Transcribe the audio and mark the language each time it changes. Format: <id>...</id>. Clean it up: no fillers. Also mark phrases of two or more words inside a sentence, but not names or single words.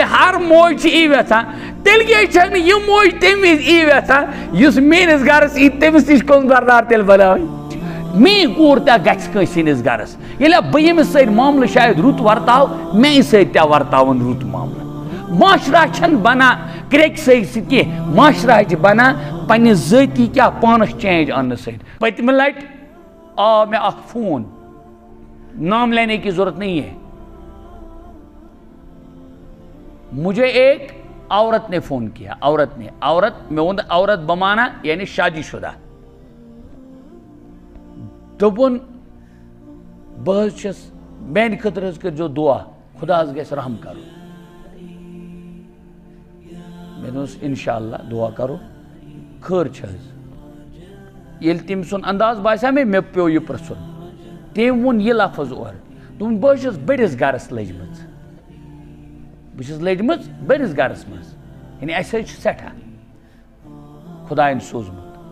<ks>ہر موج چھِ یی ویژھان تیٚلہِ کیٛازِ چھَکھ نہٕ یہِ موج تمہِ وِزِ یی ویژھان یُس میٲنِس گرس یی تٔمِس نِش کنز بردار تیٚلہِ بناوٕنۍ میٲنۍ کوٗر تہِ گژھِ کٲنٛسہِ ہٕنٛدِس گرس ییٚلہِ بہٕ ییٚمِس سۭتۍ معاملہٕ شاید رُت ورتاو میٛانہِ سۭتۍ تہِ ورتاوُن رُت معاملہٕ معاشرہ چھنہٕ بنان کرٛیٚکہِ سۭتۍ کینٛہہ معاشرہ چھِ بنان پننہِ ذٲتی کیٛاہ پانس چینج اننہٕ سۭتۍ پٔتمہِ لٹہِ آو مےٚ اکھ فون</ks> <ur>نام لینے کی ضرورت نہیں ہے مجھے ایک عورت نے فون کیا</ur> <ks>عورت میں ووٚن عورت بمانا یعنی شادی شدہ دوٚپُن بہٕ حظ چھَس میانہِ خٲطرٕ حظ کٔرۍزیو دعا خدا حظ گژھِ رحم کرُن مےٚ دوٚپُس انشاءاللہ دعا کرو خٲر چھِ حظ ییٚلہِ تٔمۍ سُنٛد انداز باسیو مےٚ پیوٚو یہِ پرٛژھُن تٔمۍ ووٚن یہِ لفظ اورٕ دوٚپُن بہٕ حظ چھَس بٔڑِس گرس لٔجمٕژ بٔڑِس گرس منٛز یعنی اَسہِ حظ چھُ سٮ۪ٹھاہ خۄدایَن سوٗزمُت</ks>